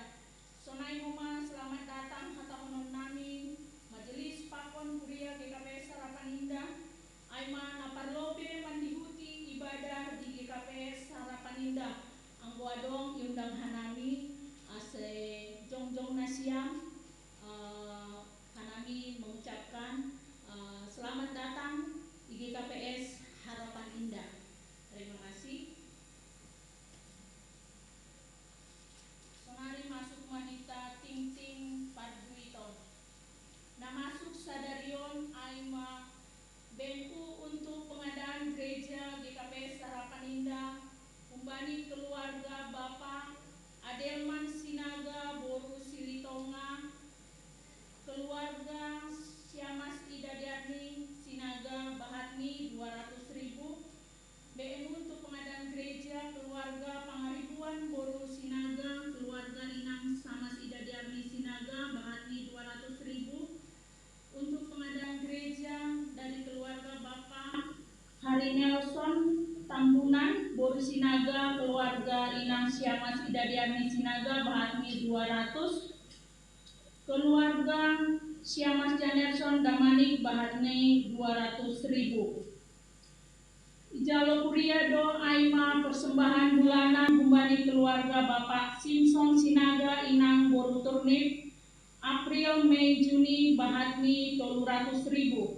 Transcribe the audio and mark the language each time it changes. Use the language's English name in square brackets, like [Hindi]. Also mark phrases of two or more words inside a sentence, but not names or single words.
[Batak Simalungun] Sonai huma [Indonesian] selamat datang [Batak Simalungun] hatahonon nami majelis pakon kuria di KPS Harapan Indah. Aima naparlobe mandihuti ibadah di KPS Harapan Indah. Anggo adong iundang hanami ase jongjong nasiam hanami [Indonesian] mengucapkan selamat datang di [Batak Simalungun] KPS Harapan Indah. [Indonesian] Terima kasih. Sonari masuk wanita ting-ting Padwiton. Nah masuk [Batak Simalungun] sadarion aima [Indonesian] BNU untuk pengadaan gereja GKPS Harapan Indah. [Batak Simalungun] Umbani keluarga Bapak Adelman Sinaga Boru Silitonga, keluarga Syamas Idadiani Sinaga Bahatni 200.000. [Indonesian] BNU untuk pengadaan gereja keluarga Pangaribuan Boru Sinaga, keluarga Inang Samas Idadiani Sinaga Bahatni 200.000. Untuk pengadaan gereja dari keluarga Bapak Hari Nelson Tambunan Boru Sinaga, keluarga Inang Syamas Idadiani Sinaga Bahatni 200. [Batak Simalungun] Keluarga Syamas Janerson Damanik Bahatni 200.000. Ijalo kuria do aima [Indonesian] persembahan bulanan [Batak Simalungun] kumbani keluarga Bapak Simpson Sinaga Inang Boru Turnip April Mei Juni Bahatni 300.000.